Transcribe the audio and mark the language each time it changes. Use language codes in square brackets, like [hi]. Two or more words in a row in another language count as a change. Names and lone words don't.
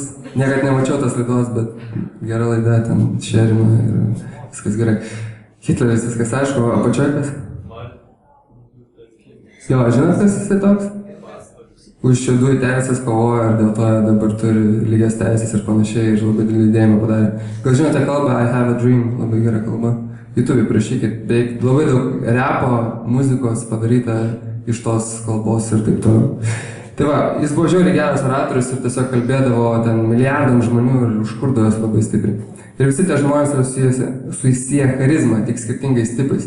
[lt] Niekad nemačiau tas laidos, bet gera laida, ten šerima ir viskas gerai. Hitleris, viskas aišku, o apačioj kas? Jo, žinot, kas jisai toks? Už šiaudų teisės kovoja ir dėl to dabar turi lygias teisės ir panašiai ir labai didelį judėjimą padarė. Gal žinote kalbą [en] I have a dream, [lt] labai gera kalba. YouTube prašykit, beveik labai daug repo, muzikos padaryta iš tos kalbos ir taip toliau. Tai va, jis buvo žiauriai geras oratorius ir tiesiog kalbėdavo ten milijardam žmonių ir užkurdavo jas labai stipriai. Ir visi tie žmonės yra susiję charizmą, tik skirtingais tipais.